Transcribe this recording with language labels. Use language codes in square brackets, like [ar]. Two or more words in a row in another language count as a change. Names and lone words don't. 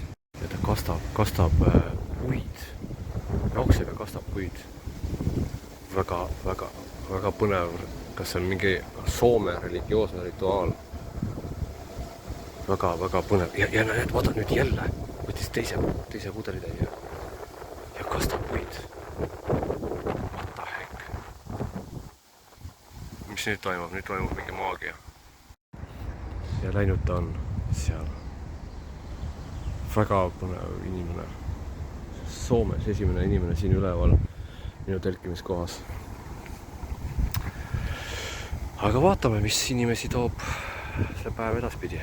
[et] Ja ta kastab puid. Jookseb ja kastab puid. Väga põnev. Kas see on mingi Soome religioosne rituaal? Väga põnev. Ja näed, vaata nüüd jälle. Võttis teise pudelitäie ja kastab puid. [en] What the heck? [et] Mis nüüd toimub? Nüüd toimub mingi maagia. Ja läinud ta on seal. Väga põnev inimene. Soomes esimene inimene siin üleval minu telkimiskohas. Aga vaatame, mis inimesi toob see päev edaspidi.